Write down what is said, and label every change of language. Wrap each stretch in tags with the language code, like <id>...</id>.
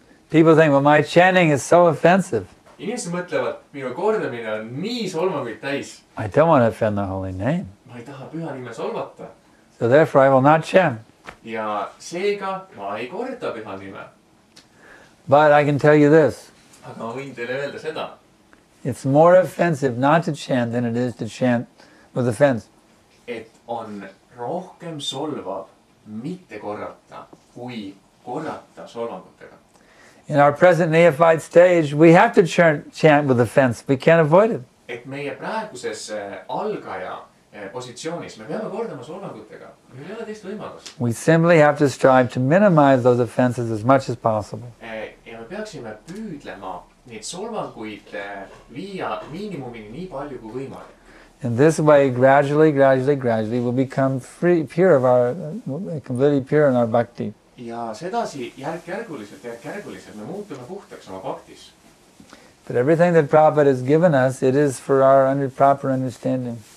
<en>People think, well, my chanting is so offensive.</en> <et>Inimesed mõtlevad, minu kordamine on nii solvanguid täis.</et> <en>I don't want to offend the holy name.</en> <et>Ma ei taha püha nime solvata.</et> <en>So therefore I will not chant.</en> <et>Ja seega ma ei korda püha nime.</et> <en>But I can tell you this.</en> <et>Aga ma võin teile öelda seda.</et> <en>It's more offensive not to chant than it is to chant with offense.</en> <et>Et on rohkem solvav mitte korrata, kui korrata solvangutega.</et> <en>In our present neophyte stage, we have to chant with offense. We can't avoid it.</en> <et>Et meie praeguses algaja positsioonis me peame kordama solvangutega. Meil ei ole teist võimalust.</et> <en>We simply have to strive to minimize those offenses as much as possible.</en> <et>Ja me peaksime püüdlema neid solvanguid viia miinimumini nii palju kui võimalik.</et> <en>In this way, gradually, we'll become pure of our, completely pure in our bhakti.</en> <et>Ja sedasi järk-järguliselt me muutume puhtaks oma bhaktis.</et> <en>But everything that Prabhupada has given us, it is for our proper understanding.</en>